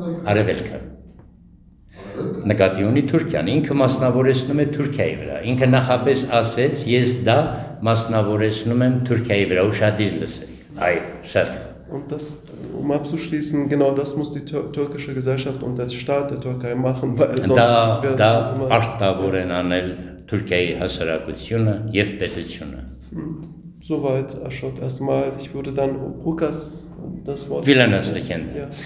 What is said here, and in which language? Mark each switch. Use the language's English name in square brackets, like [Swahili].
[Armenian] Արևելքը։ Նկատի ունի Թուրքիան, ինքը մասնավորեցնում է Թուրքիայի վրա։ Ինքը նախապես ասեց, ես դա մասնավորեցնում եմ Թուրքիայի վրա, ուշադիր լսեք։ Այ, շատ։ [German] Und das, um abzuschließen, genau das muss die türkische Gesellschaft und der Staat der Türkei machen, weil sonst werden [Armenian] da պարտավոր են անել Թուրքիայի հասարակությունը եւ պետությունը։ [German] Soweit Ashot erstmal. Ich würde dann Rukas das Wort. Vielen herzlichen Dank.